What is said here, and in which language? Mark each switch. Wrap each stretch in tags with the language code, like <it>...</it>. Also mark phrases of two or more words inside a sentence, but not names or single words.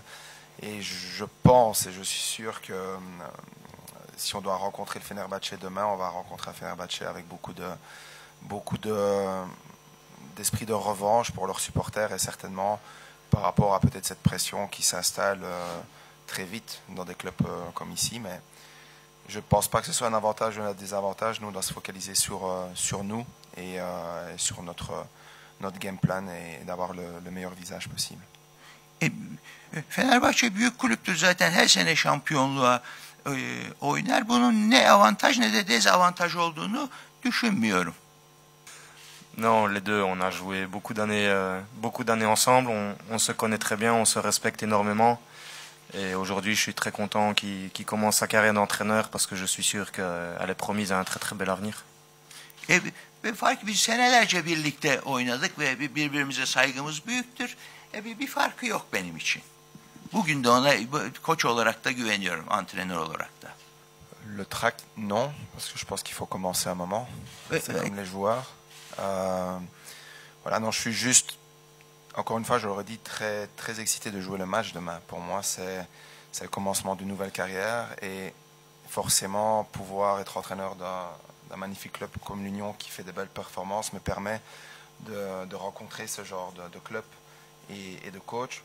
<fr>Et je pense et je suis sûr que si on doit rencontrer le Fenerbahçe demain, on va rencontrer un Fenerbahçe avec beaucoup d'esprit de revanche pour leurs supporters et certainement par rapport à peut-être cette pression qui s'installe très vite dans des clubs comme ici. Mais je ne pense pas que ce soit un avantage ou un désavantage. Nous, on doit se focaliser sur nous et sur notre</fr> <en>game plan</en> <fr>et d'avoir le meilleur visage possible.</fr> <tr>Fenerbahçe büyük kulüptür zaten, her sene şampiyonluğa oynar. Bunun ne avantaj ne de dézavantaj olduğunu düşünmüyorum.</tr> <fr>Non, les deux, on a joué beaucoup d'années ensemble, on se connaît très bien, on se respecte énormément. Et aujourd'hui, je suis très content qu'il commence sa carrière d'entraîneur parce que je suis sûr qu'elle est promise à un très très bel avenir.</fr> <tr>Biz senelerce birlikte oynadık ve birbirimize saygımız büyüktür. Bir farkı yok benim için. Bugün de ona koç olarak da güveniyorum, antrenör olarak da.</tr> <fr>Le track, non, parce que je pense qu'il faut commencer un moment. C'est comme les joueurs. Voilà, non, je suis juste, encore une fois, je l'aurais dit, très, très excité de jouer le match demain. Pour moi, c'est le commencement d'une nouvelle carrière et forcément pouvoir être entraîneur d'un magnifique club comme l'Union qui fait de belles performances me permet de rencontrer ce genre de club et de coach.</fr>